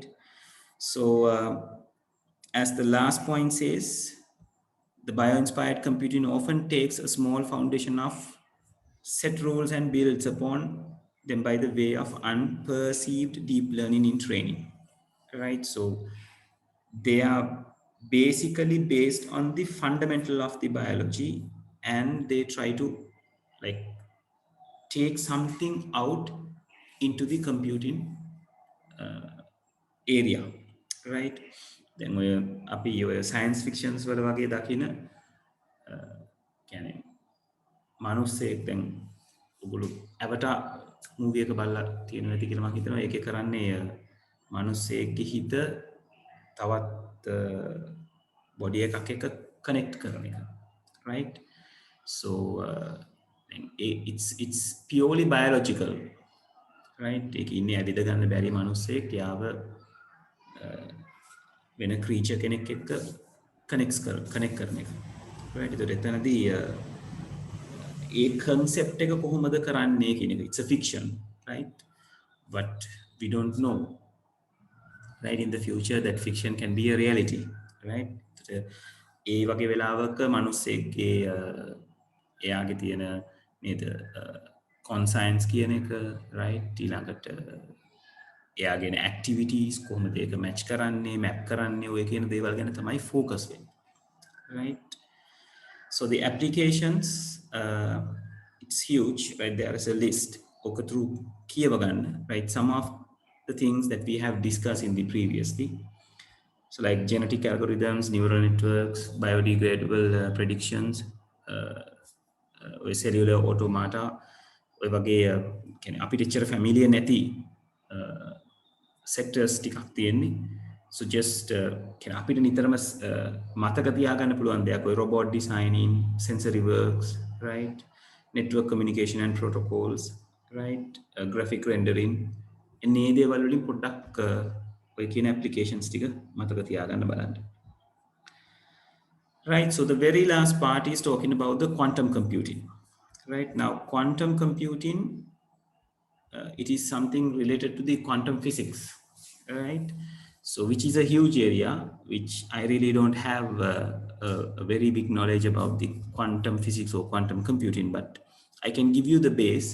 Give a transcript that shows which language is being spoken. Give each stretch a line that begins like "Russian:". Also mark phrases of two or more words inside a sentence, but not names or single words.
English: So as the last point says, the Bioinspired computing often takes a small foundation of set rules and builds upon them by the way of unperceived deep learning in training, right? So they are basically based on the fundamental of the biology, and they try to like take something out into the computing area, right? Then we
Sinhala: අපි ඔය science fictions වල වගේ දකින කියන්නේ මිනිස්සෙක් දැන් ඔගොල්ලෝ ඇවටා මූවි එක බලලා තියෙනවා ඇති කියලා මම හිතනවා. ඒකේ කරන්නේ මිනිස්සෙක්ගේ හිත තවත් බොඩි එකක් එක්ක කනෙක්ට් කරන එක, right?
English: So it's purely biological, right?
Sinhala: ඒක ඉන්නේ ඇවිද ගන්න බැරි මිනිස්සෙක් යාව වෙන creature කෙනෙක් එක්ක connect කරන එක, right? ඒතර එතනදී ඒ concept එක කොහොමද කරන්නේ කියන එක,
English: it's a fiction, right? But we don't know, right? In the future that fiction can be a reality, right?
Sinhala: ඒ වගේ වෙලාවක මිනිස්සෙක්ගේ එයාගේ තියෙන නේද conscience කියන එක, right? ඊළඟට එයාගේ activities කොහොමද ඒක match කරන්නේ, map කරන්නේ, ඔය කියන දේවල් ගැන තමයි focus වෙන්නේ, right?
English: So the applications, it's huge, right? There is a list. Okay, through කියවගන්න, right? Some of the things that we have discussed in the previously. So like genetic algorithms, neural networks, biodegradable predictions, cellular automata,
Sinhala: ඔය වගේ කියන්නේ අපිට ඉච්චර familiar නැති sectors ටිකක් තියෙන්නේ.
English: So just can
Sinhala: අපිට නිතරම මතක තියාගන්න පුළුවන් දෙයක් ඔය
English: robot designing, sensory works, right? Network communication and protocols, right? Graphic rendering.
Sinhala: එන්නේ දේවල් වලින් පොඩ්ඩක් ඔය කියන applications ටික මතක තියාගන්න බලන්න.
English: Right, so the very last part is talking about the quantum computing. Right now, quantum computing, it is something related to the quantum physics, right? So which is a huge area, which I really don't have a very big knowledge about the quantum physics or quantum computing, but I can give you the base.